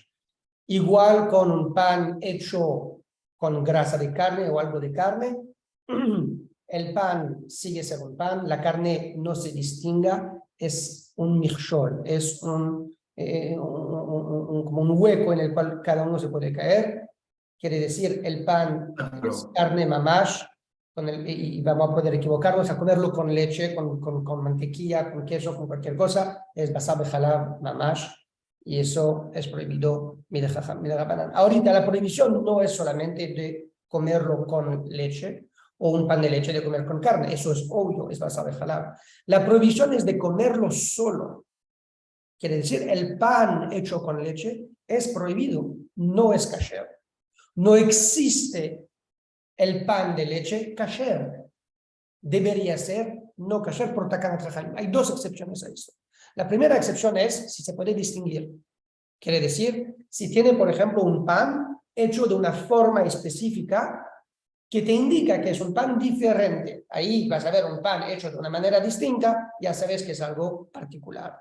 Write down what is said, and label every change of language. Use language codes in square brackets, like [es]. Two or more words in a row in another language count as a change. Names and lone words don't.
[es] Igual con un pan hecho con grasa de carne o algo de carne, el pan sigue siendo un pan, la carne no se distinga, es un michol, es como un hueco en el cual cada uno se puede caer. Quiere decir, el pan es carne mamash, y vamos a poder equivocarnos a comerlo con leche, con mantequilla, con queso, con cualquier cosa, es [he] בשר בחלב ממש, [es] y eso es prohibido. Ahorita la prohibición no es solamente de comerlo con leche o un pan de leche, de comer con carne, eso es obvio, es [he] בשר בחלב. [es] La prohibición es de comerlo solo. Quiere decir, el pan hecho con leche es prohibido, no es kasher. No existe el pan de leche kasher. Debería ser no kasher por [he] תקנת חכמים. [es] Hay dos excepciones a eso. La primera excepción es si se puede distinguir. Quiere decir, si tiene, por ejemplo, un pan hecho de una forma específica que te indica que es un pan diferente. Ahí vas a ver un pan hecho de una manera distinta, ya sabes que es algo particular.